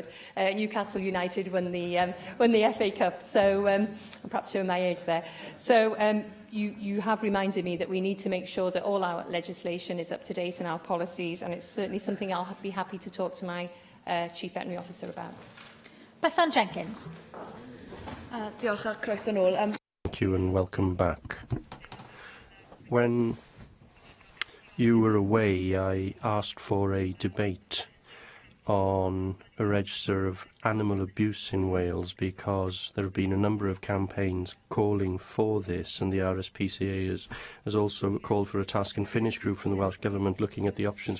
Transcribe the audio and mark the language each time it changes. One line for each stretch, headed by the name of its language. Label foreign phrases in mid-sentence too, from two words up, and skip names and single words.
English: Newcastle United won the FA Cup, so I'm perhaps showing my age there. So you have reminded me that we need to make sure that all our legislation is up to date and our policies, and it's certainly something I'll be happy to talk to my Chief Veterinary Officer about. Bethan Jenkins.
Welsh: Diolch a croeso nôl.
English: Thank you and welcome back. When you were away, I asked for a debate on a register of animal abuse in Wales because there have been a number of campaigns calling for this, and the RSPCA has also called for a task and finish group from the Welsh Government looking at the options.